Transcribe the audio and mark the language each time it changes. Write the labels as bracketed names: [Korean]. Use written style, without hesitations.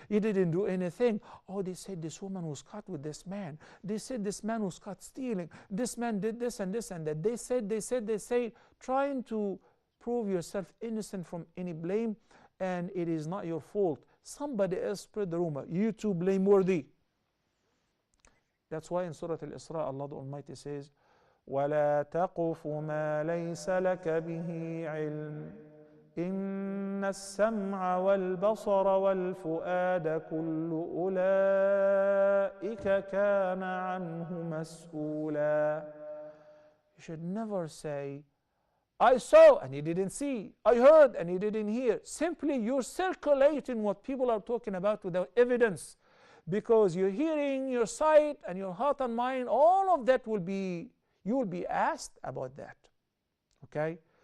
[English] You didn't do anything. Oh, they said this woman was caught with this man. They said this man was caught stealing. This man did this and this and that. They said, trying to prove yourself innocent from any blame, and it is not your fault. Somebody else spread the rumor. You too blameworthy. That's why in Surah Al-Isra, Allah the Almighty says, [Arabic] وَلَا تَقُفُ مَا لَيْسَ لَكَ بِهِ عِلْمٍ إِنَّ السَّمْعَ وَالْبَصَرَ وَالْفُؤَادَ كُلُّ أُولَئِكَ كَانَ عَنْهُ مَسْئُولًا. [English] You should never say, I saw and he didn't see. I heard and he didn't hear. Simply you're circulating what people are talking about without evidence. Because your hearing, your sight, and your heart and mind, all of that you will be asked about that. Okay?